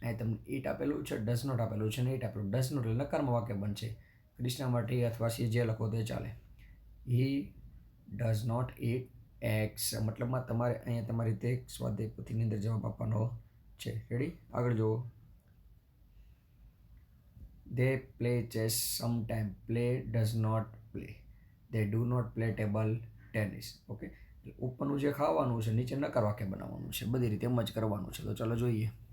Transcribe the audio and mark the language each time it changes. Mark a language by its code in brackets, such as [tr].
[gu] અહીં તમને ઈટ આપેલું છે, ડઝ નોટ આપેલું છે, ને ઈટ આપેલું. ડઝ નોટ એટલે નકારમાં વાક્ય બનશે. કૃષ્ણ માટે અથવા સી જે લખો તે ચાલે. [en] he does not eat eggs, [gu] મતલબમાં તમારે અહીંયા તમારી રીતે સ્વાધ્યાય પોથીની અંદર જવાબ આપવાનો છે. રેડી, આગળ જુઓ. [en] They play chess sometime. Play does not play. They do not play table tennis. [gu] Okay, ઉપરનું જે ખાવાનું છે નીચે નકાર વાક્ય બનાવવાનું છે, બધી રીતે એમ જ કરવાનું છે. તો ચાલો જોઈએ.